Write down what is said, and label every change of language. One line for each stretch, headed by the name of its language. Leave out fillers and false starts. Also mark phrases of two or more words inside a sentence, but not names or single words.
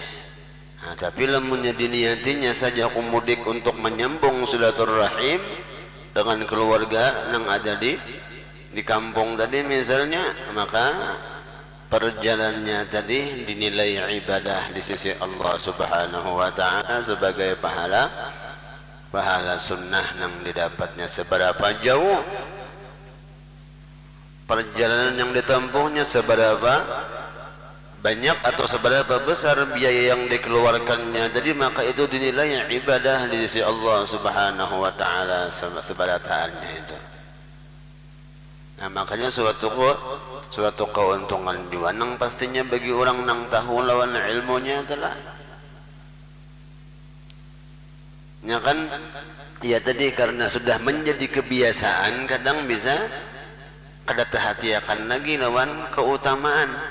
Banjar: Nah, tapi lamunnya diniatinya saja aku mudik untuk menyambung silaturrahim dengan keluarga yang ada di kampung tadi misalnya, maka perjalanannya tadi dinilai ibadah di sisi Allah
Arabic: Subhanahu wa ta'ala
Banjar: sebagai pahala sunnah yang didapatnya.
Indonesian: Seberapa jauh perjalanan yang ditempuhnya, seberapa banyak atau seberapa besar biaya yang dikeluarkannya, jadi maka itu dinilai ibadah di sisi Allah
Arabic: Subhanahu wa ta'ala
Indonesian: seberataannya itu.
Banjar: Nah, makanya suatu keuntungan juga nang pastinya bagi orang nang tahu lawan ilmunya telah, ya kan, ya tadi karena sudah menjadi kebiasaan, kadang bisa kada terhatiakan lagi lawan keutamaan.